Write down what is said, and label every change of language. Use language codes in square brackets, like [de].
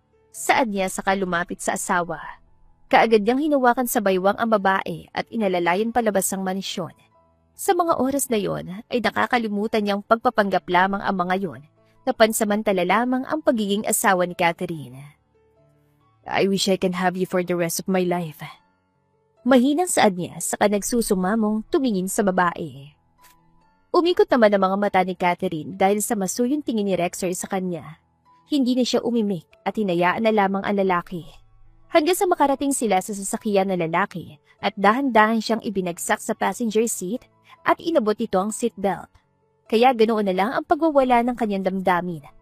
[tl] Saad niya saka lumapit sa asawa. Kaagad niyang hinawakan sa baywang ang babae at inalalayan palabas ang mansyon. Sa mga oras na yon ay nakakalimutan niyang pagpapanggap lamang ang mga yon na pansamantala lamang ang pagiging asawa ni Catherine. [en] I wish I can have you for the rest of my life. [tl] Mahinang saad niya saka nagsusumamong tumingin sa babae. Umikot naman ang mga mata ni Catherine dahil sa masuyong tingin ni Rexer sa kanya. Hindi na siya umimik at hinayaan na lamang ang lalaki. Hanggang sa makarating sila sa sasakyan ng lalaki at dahan-dahan siyang ibinagsak sa passenger seat at inabot ito ang seatbelt. Kaya ganoon na lang ang pagwawala ng kanyang damdamin